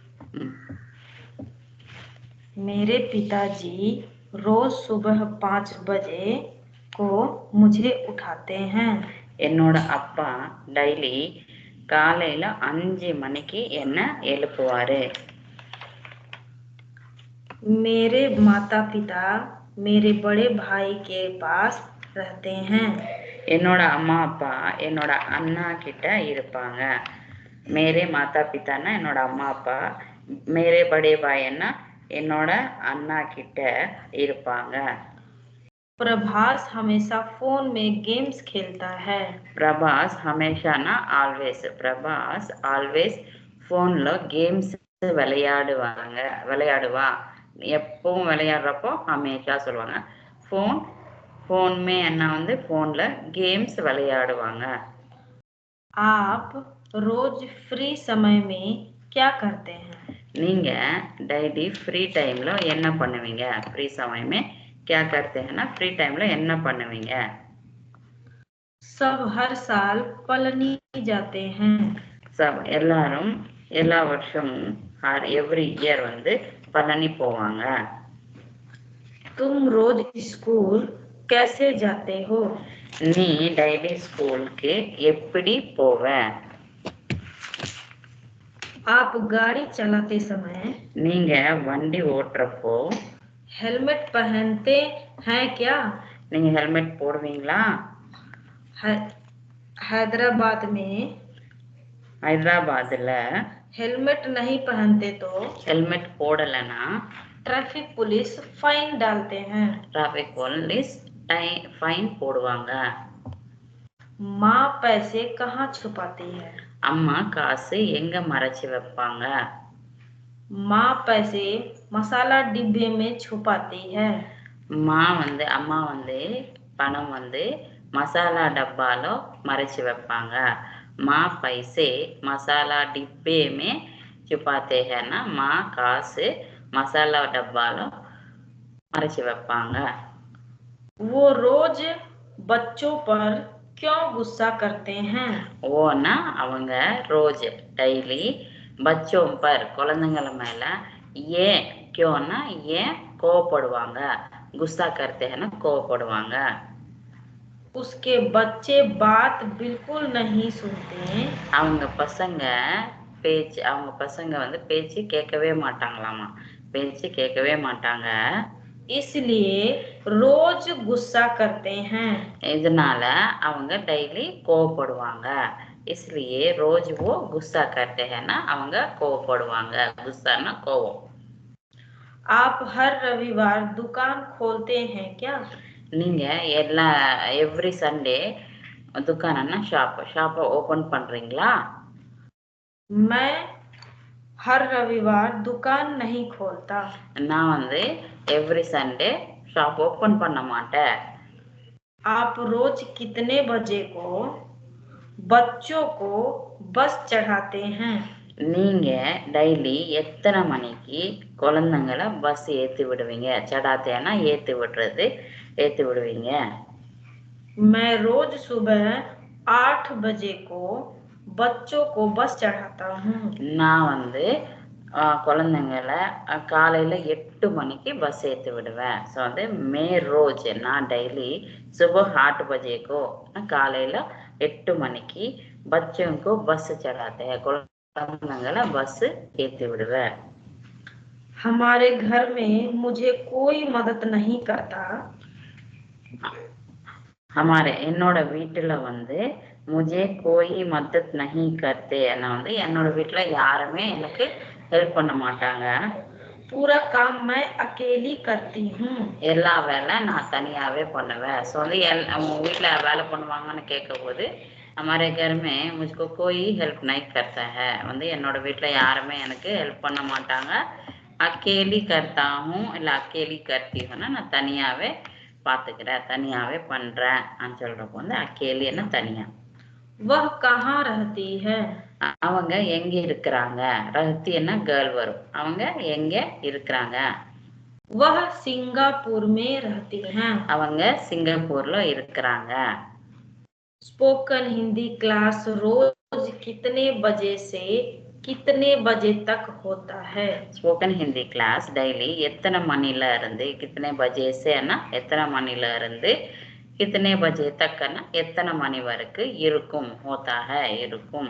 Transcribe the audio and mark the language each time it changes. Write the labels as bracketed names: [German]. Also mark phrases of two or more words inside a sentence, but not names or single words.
[Hindi] मेरे पिताजी रोज सुबह 5 बजे को मुझे उठाते हैं। [Tamil] என்னோட அப்பா டெய்லி காலையில 5 மணிக்கு என்ன எழுப்புவாரு. [Hindi] मेरे माता पिता मेरे बड़े भाई के पास रहते हैं। [Tamil] என்னோட அம்மா அப்பா என்னோட அண்ணா கிட்ட இருப்பாங்க. [Hindi] मेरे माता पिता [Tamil] என்னோட அம்மா அப்பா, [Hindi] मेरे बड़े भाई [Tamil] என்னோட அண்ணா கிட்ட இருப்பாங்க. [Hindi] प्रभास हमेशा फोन में गेम्स खेलता है। [Tamil] பிரபாஸ் ஹமேஷானா ஆல்வேஸ். பிரபாஸ் ஆல்வேஸ் ஃபோனில் கேம்ஸ் விளையாடுவா. எப்பவும் விளையாடுறப்போ ஹமேஷா சொல்லுவாங்க. [Hindi] फ़ोन में [Tamil] என்ன வந்து ஃபோனில் கேம்ஸ் விளையாடுவாங்க. [Hindi] आप रोज फ्री समय में क्या करते हैं? [Tamil] நீங்கள் [English] daily free [Tamil] டைமில் என்ன பண்ணுவீங்க? [Hindi] फ्री समयमे क्या करते हैं ना [Tamil] फ्री टाइमல என்ன பண்ணுவீங்க? [Hindi] सब हर साल पलनी जाते हैं। [Tamil] सब எல்லாரும் எல்லா வருஷமும் [English] every year [Tamil] வந்து பழனி போவாங்க. [Hindi] तुम रोज स्कूल कैसे जाते हो? [Tamil] நீ டெய்லி ஸ்கூலுக்கு எப்படி போவ? [Hindi] आप गाड़ी चलाते समय [Tamil] நீங்க வண்டி ஓட்டுறப்போ [Hindi] हेलमेट पहनते हैं क्या? [Tamil] நீங்க ஹெல்மெட் போடுவீங்களா? ஹைதராபாத்ல [Hindi] हेलमेट नहीं पहनते तो [Tamil] हेलमेट போடலனா [Hindi] ट्रैफिक पुलिस फाइन डालते हैं। [English] traffic police fine [Tamil] போடுவாங்க. [Hindi] माँ पैसे कहाँ छुपाती है? [Tamil] அம்மா காசு எங்க மறைச்சு வைப்பாங்க? [Hindi] माँ पैसे मसाला डिब्बे में छुपाती है। [Tamil] அம்மா வந்து பணம் வந்து மசாலா டப்பால மறைச்சு வைப்பாங்க. [Hindi] माँ पैसे मसाला डिब्बे में छुपाते हैं ना [Tamil] மா காசு மசாலா டப்பால மறைச்சு வைப்பாங்க. [Hindi] वो रोज बच्चों पर क्यों गुस्सा करते हैं? [Tamil] ஓனா அவங்க ரோஜ் டெய்லி [Hindi] बच्चों पर [Tamil] குழந்தைங்கள மேல ஏன் क्योंனா ஏன் கோவப்படுவாங்க. [Hindi] गुस्सा करते हैं ना கோவப்படுவாங்க. उसके बच्चे बात बिल्कुल नहीं सुनते। [Tamil] அவங்க பசங்க வந்து பேச்சு கேட்கவே மாட்டாங்களாமா. பேச்சு கேட்கவே மாட்டாங்க. [Hindi] इसलिए रोज गुस्सा करते हैं। [Tamil] இதனால அவங்க டெய்லி கோவப்படுவாங்க. [Hindi] इसलिए रोज वो गुस्सा करते हैं ना [Tamil] அவங்க கோவப்படுவாங்க. गुस्साனா கோவம். [Hindi] आप हर रविवार दुकान खोलते हैं क्या? [Tamil] நீங்க [English] every Sunday [Tamil] दुकानना [English] shop open [Tamil] பண்றீங்களா? [Hindi] मैं हर रविवार दुकान नहीं खोलता। [Tamil] நான் வந்து [English] every Sunday shop open [Tamil] பண்ண மாட்டேன். [Hindi] आप रोज कितने बजे को बच्चों को बस चढ़ाते हैं? [Tamil] நீங்க டெய்லி எத்தனை மணிக்கு குழந்தைங்களை பஸ் ஏற்றி விடுவீங்க? சடாத்தேனா ஏற்றி விடுவீங்க. [Hindi] मैं रोज सुबह 8 बजे को बच्चों को बस चढ़ाता हूँ। [Tamil] நான் வந்து குழந்தைங்களை காலையில் 8 மணிக்கு பஸ் ஏற்றி விடுவேன். ஸோ வந்து [Hindi] मैं रोज [Tamil] நான் டெய்லி [Hindi] सुबह 8 बजे को [Tamil] காலையில் 8 மணிக்கு [Hindi] बच्चों को बस चढ़ाते हैं [Tamil] குழந்தைங்களை பஸ் ஏற்றி விடுவேன். [Hindi] हमारे घर में मुझे कोई मदद नहीं करता। [Tamil] என்னோட வீட்டில் வந்து [Hindi] मुझे कोई मदद नहीं करते [Tamil] நான் வந்து என்னோட வீட்டில் யாருமே எனக்கு ஹெல்ப் பண்ண மாட்டாங்க. पूरा काम मैं अकेली करती हूँ। எல்லா வேலை நான் தனியாகவே பண்ணுவேன். ஸோ வந்து அவங்க வீட்டில் வேலை பண்ணுவாங்கன்னு கேட்கும்போது [Hindi] हमारे घर में मुझको कोई हेल्प नहीं करता है [Tamil] வந்து என்னோட வீட்டில் யாருமே எனக்கு ஹெல்ப் பண்ண மாட்டாங்க. [Hindi] अकेली करता हूँ [Tamil] இல்லை [Hindi] अकेली करती हूँ [Tamil] நான் தனியாகவே பார்த்துக்கிறேன், தனியாகவே பண்ணுறேன் சொல்கிறப்போ வந்து अकेलीன்னா தனியாக. [Hindi] वह कहाँ रहती है? [Tamil] அவங்க எங்கே இருக்கிறாங்க? ரஹத்தின்னா கேர்ள் வரும். அவங்க எங்கே இருக்கிறாங்க? [Hindi] वह सिंगापुर में रहती हैं। [Tamil] அவங்க சிங்கப்பூர்ல இருக்கிறாங்க. [Hindi] स्पोकन हिंदी क्लास रोज कितने बजे से कितने बजे तक होता है। [English] spoken Hindi class daily [Tamil] எத்தனை மணில இருந்து [Hindi] कितने बजे [Tamil] சேனா எத்தனை மணில இருந்து [Hindi] कितने बजे [Tamil] தக்கனா எத்தனை மணி வரைக்கும் இருக்கும் [Hindi] होता है [Tamil] இருக்கும்